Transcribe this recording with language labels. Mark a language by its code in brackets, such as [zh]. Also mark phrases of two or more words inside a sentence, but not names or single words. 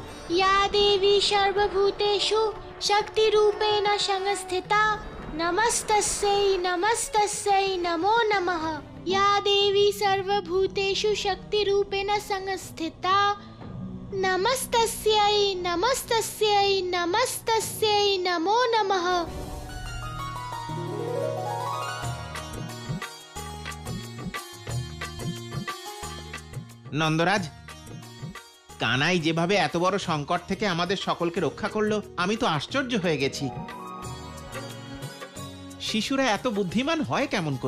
[sa] या देवी सर्वभूतेषु शक्तिरूपेण संस्थिता नमस्तस्यै नमो नमः। या देवी सर्वभूतेषु शक्तिरूपेण संस्थिता नमस्तस्यै नमो नमः। [bn] নন্দরাজ, কানাই যেভাবে এত বড় সংকট থেকে আমাদের সকলকে রক্ষা করলো, আমি তো আশ্চর্য হয়ে গেছি। শিশুরা এত বুদ্ধিমান হয় কেমন করে?